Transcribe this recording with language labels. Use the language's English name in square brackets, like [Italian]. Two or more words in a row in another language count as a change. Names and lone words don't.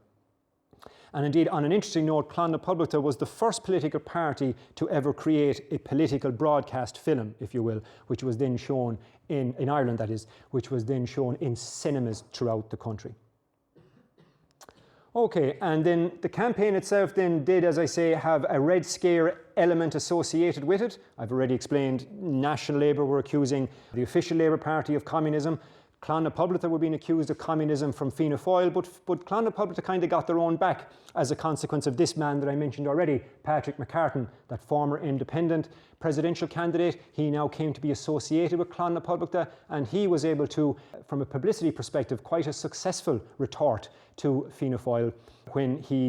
[English] And indeed, on an interesting note, Clann na Poblachta was the first political party to ever create a political broadcast film, if you will, which was then shown in Ireland, that is, which was then shown in cinemas throughout the country. Okay, and then the campaign itself then did, as I say, have a Red Scare element associated with it. I've already explained National Labour were accusing the official Labour Party of communism. Clann na Poblachta were being accused of communism from Fianna Fáil, but Clann na Poblachta kind of got their own back as a consequence of this man that I mentioned already, Patrick McCartan, that former independent presidential candidate. He now came to be associated with Clann na Poblachta, and he was able to, from a publicity perspective, quite a successful retort to Fianna Fáil when he